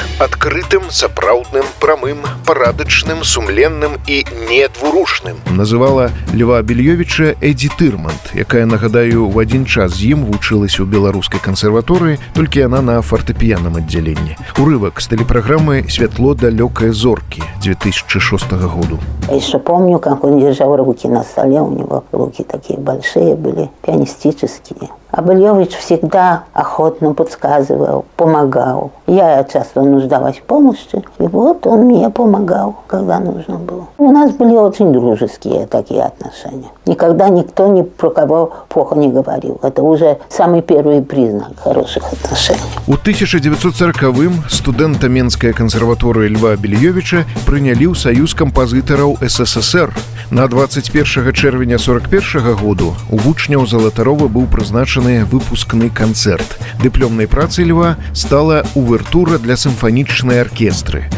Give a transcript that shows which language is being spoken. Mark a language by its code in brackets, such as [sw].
[be] Адкрытым, сапраўдным, прамым, парадачным, сумленным і недвурушным называла Льва Абельёвіча Эдзі Тырманд, якая, нагадаю, в адзін час з ім вучылася ў беларускай кансерваторыі, толькі яна на фартэпіяным аддзяленні. Урывак з тэлепраграмы «Святло далёкай зоркі» 2006 году. [ru] Я еще помню, как он держал руки на столе, у него руки такие большие были, пианистические. Абельёвич всегда охотно подсказывал, помогал. Я часто нуждалась в помощи, и вот он мне помогал, когда нужно было. У нас были очень дружеские такие отношения. Никогда никто ни про кого плохо не говорил. Это уже самый первый признак хороших отношений. [be] У 1940-м студэнта Менскай кансерваторыі Льва Абельёвіча прынялі ў Саюз кампазітараў СССР. На 21 чэрвеня 41 году у вучняў Залатарова быў прызначаны выпускны канцэрт. Дыплёмнай працай Льва стала увертура для сімфанічнай аркестры.